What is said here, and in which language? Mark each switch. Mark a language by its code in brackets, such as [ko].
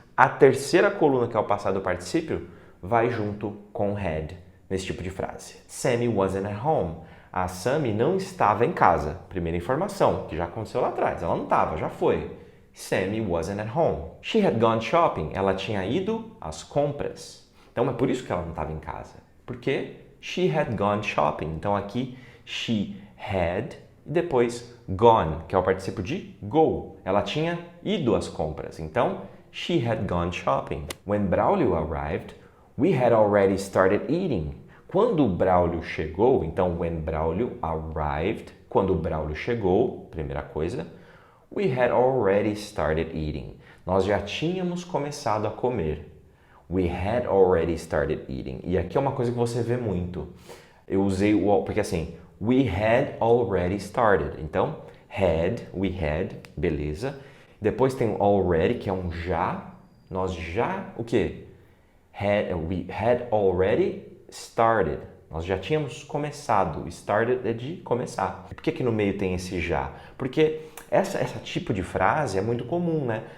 [pt] A terceira coluna, que é o passado particípio, vai junto com had, nesse tipo de frase. [en] Sammy wasn't at home. [pt] A Sammy não estava em casa. Primeira informação, que já aconteceu lá atrás. Ela não estava, já foi. [en] Sammy wasn't at home. She had gone shopping. [pt] Ela tinha ido às compras. Então, é por isso que ela não estava em casa. [en] Porque she had gone shopping. [pt] Então, aqui, she had e depois gone, que é o particípio de go. Ela tinha ido às compras. [en] Então, she had gone shopping. When Braulio arrived, we had already started eating. [pt] Quando o Braulio chegou, então [en] when Braulio arrived, [pt] quando o Braulio chegou, primeira coisa, [en] we had already started eating. [pt] Nós já tínhamos começado a comer. [en] We had already started eating. [pt] E aqui é uma coisa que você vê muito. Eu usei o porque assim, [en] we had already started. [pt] Então, we had, beleza. Depois tem o already, que é um já. Nós já, o quê? [en] We had already started. [pt] Nós já tínhamos começado. Started é de começar. E por que no meio tem esse já? Porque essa tipo de frase é muito comum, né?